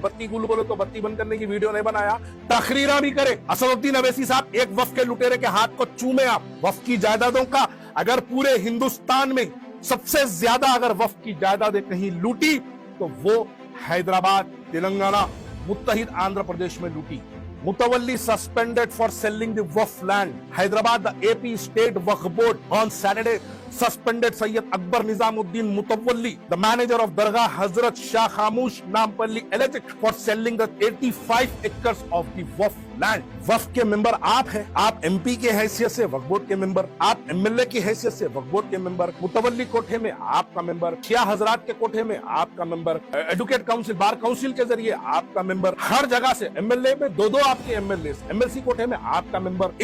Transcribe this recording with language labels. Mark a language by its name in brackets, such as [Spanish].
[Hindi] बत्ती गुल बोले तो बत्ती बंद करने की वीडियो नहीं बनाया, तकरीरा भी करे। असदुद्दीन अवैसी साहब, एक वफ के लुटेरे के हाथ को चूमे आप। वफ की जायदादों का अगर पूरे हिंदुस्तान में सबसे ज्यादा अगर वफ की जायदादें कहीं लूटी तो वो हैदराबाद, तेलंगाना, मुत्तहिद आंध्र प्रदेश में लूटी। [English] Mutawalli suspended for selling the Waqf land. Hyderabad, the AP State Waqf Board on Saturday suspended Sayyid Akbar Nizamuddin Mutawalli, the manager of Dargah Hazrat Shah Khamush Nampalli, alleged for selling the 85 acres of the Waqf land. [Hindi] वक्फ के member आप हैं, आप MP के हैसियत से वक्फ board के member, आप MLA की हैसियत से वक्फ बोर्ड के मेंबर, मुतवल्ली कोठे में आपका मेंबर, शिया हजरात के कोठे में आपका member, advocate council, bar council के जरिए आपका मेंबर, हर जगह से एमएलए में दो आपके एमएलए, एमएलसी कोठे में आपका मेंबर।